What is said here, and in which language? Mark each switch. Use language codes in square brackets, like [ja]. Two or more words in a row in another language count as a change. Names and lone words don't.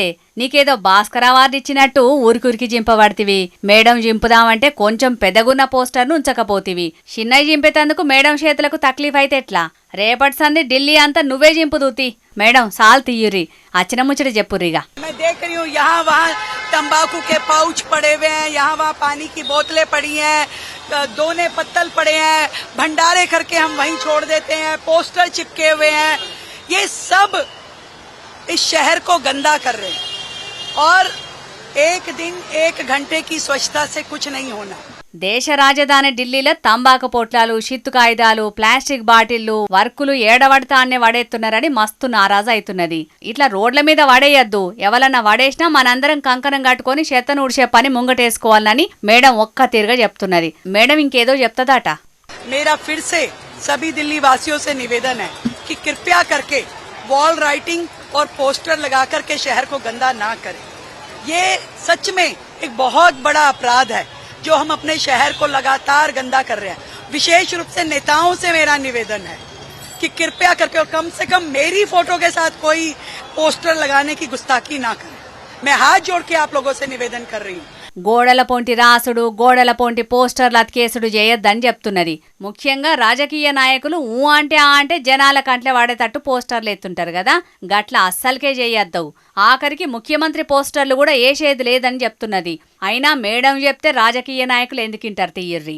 [te] నీకేదో భాస్కర్ అవార్డు ఇచ్చినట్టు ఊరికురికి జింపబడితివి. మేడం జింపుదామంటే కొంచెం పెద్దగున్న పోస్టర్ను ఉంచకపోతివి. చిన్నవి జింపేతందుకు మేడం చేతులకు తక్లీఫ్ అయితే ఎట్లా? రేపటి సంది ఢిల్లీ అంతా నువ్వే జింపుదూతి. మేడం సాల్ తీయుర్రి, అచ్చిన ముచ్చట చెప్పుర్రిగా. [hi] तंबाकू के पाउच पड़े हुए हैं, यहाँ वहाँ पानी की बोतलें पड़ी हैं, दोने पत्तल पड़े हैं, भंडारे करके हम वहीं छोड़ देते हैं, पोस्टर चिपके हुए हैं. ये सब इस शहर को गंदा कर रहे हैं और एक दिन एक घंटे की स्वच्छता से कुछ नहीं होना. [te] దేశ రాజధాని ఢిల్లీలో తంబాకు పొట్లాలు, షిత్తు కాగితాలు, ప్లాస్టిక్ బాటిళ్లు, వర్కులు ఏడవడతా అన్నే వడేస్తున్నారని మస్తు నారాజు అవుతున్నది. ఇట్లా రోడ్ల మీద వడేయద్దు, ఎవరన్నా వడేసినా మనందరం కంకణం కట్టుకుని చెత్తను ఉడిచే పని ముంగటేసుకోవాలని మేడం ఒక్క తీరుగా చెప్తున్నది. మేడం ఇంకేదో చెప్తదట. [hi] मेरा फिर से सभी दिल्ली वासियों से निवेदन है कि कृपया करके [en] wall writing [hi] और पोस्टर लगा करके शहर को गंदा ना करें. ये सच में एक बहुत बड़ा अपराध है जो हम अपने शहर को लगातार गंदा कर रहे हैं. विशेष रूप से नेताओं से मेरा निवेदन है कि कृपया करके और कम से कम मेरी फोटो के साथ कोई पोस्टर लगाने की गुस्ताखी ना करें. मैं हाथ जोड़ के आप लोगों से निवेदन कर रही हूँ. [te] గోడల పొంటి రాసుడు, గోడల పొంటి పోస్టర్లు అతికేసుడు చేయొద్దని చెప్తున్నది. ముఖ్యంగా రాజకీయ నాయకులు ఊ అంటే ఆ అంటే జనాల కంట్లే వాడేటట్టు పోస్టర్లు ఎత్తుంటారు కదా, గట్ల అస్సలకే చేయొద్దవు. ఆఖరికి ముఖ్యమంత్రి పోస్టర్లు కూడా ఏసేది లేదని చెప్తున్నది. అయినా మేడం చెప్తే రాజకీయ నాయకులు ఎందుకింటారు తీయర్రి.